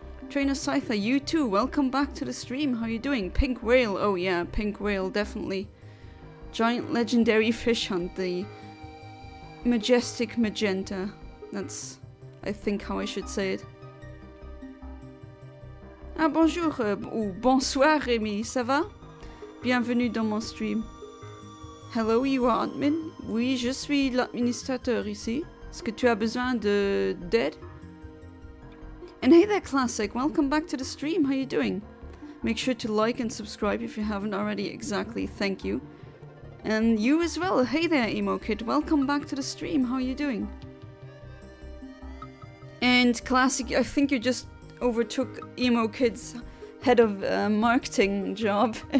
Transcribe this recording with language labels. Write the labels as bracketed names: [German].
[English] Trainer Scyther, you too, welcome back to the stream, how you doing? Pink Whale, oh yeah, Pink Whale, definitely. Giant legendary fish hunt, the majestic magenta. That's, I think, how I should say it. [French] Ah bonjour, ou bonsoir Rémi, ça va? Bienvenue dans mon stream. [English] Hello, you are admin? [French] Oui, je suis l'administrateur ici. Est-ce que tu as besoin d'aide? [English] And hey there Classic, welcome back to the stream, how you doing? Make sure to like and subscribe if you haven't already, exactly, thank you. And you as well, hey there Emo Kid, welcome back to the stream, how are you doing? And Classic, I think you just overtook Emo Kid's head of marketing job.